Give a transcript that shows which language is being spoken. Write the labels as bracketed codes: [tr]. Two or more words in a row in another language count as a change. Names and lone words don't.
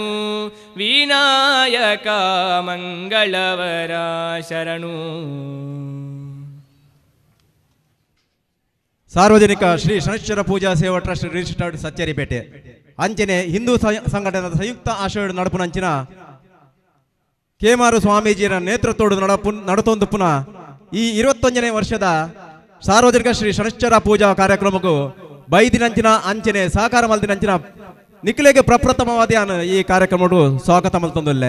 [tcy] ವಿನಾಯಕ ಮಂಗಳವರ ಶರಣು. ಸಾರ್ವಜನಿಕ ಶ್ರೀ ಶನೈಶ್ಚರ ಪೂಜಾ ಸೇವಾ ಟ್ರಸ್ಟ್ ರಿಜಿಸ್ಟರ್ಡ್ ಸಚ್ಚೇರಿಪೇಟೆ ಅಂಚನೆ ಹಿಂದೂ ಸಂಘಟನೆಯ ಸಂಯುಕ್ತ ಆಶಯ ನಡಪುನಂಚಿನ ಕೇಮಾರು ಸ್ವಾಮೀಜಿಯರ ನೇತೃತ್ವದ ನಡತೊಂದು ಪುನಃ ಈ 21ನೇ ವರ್ಷದ ಸಾರ್ವಜನಿಕ ಶ್ರೀ ಶನೈಶ್ಚರ ಪೂಜಾ ಕಾರ್ಯಕ್ರಮಕ್ಕೂ ಬೈದಿನಂಚಿನ ಅಂಚನೆ ಸಹಕಾರ ಮಲ್ದಿನಂಚಿನ ನಿಖಿಲೆಗೆ ಪ್ರಪ್ರಥಮವಾದ ಈ ಕಾರ್ಯಕ್ರಮ ಸ್ವಾಗತ ಮಲ್ತೊಂದುಲ್ಲೆ.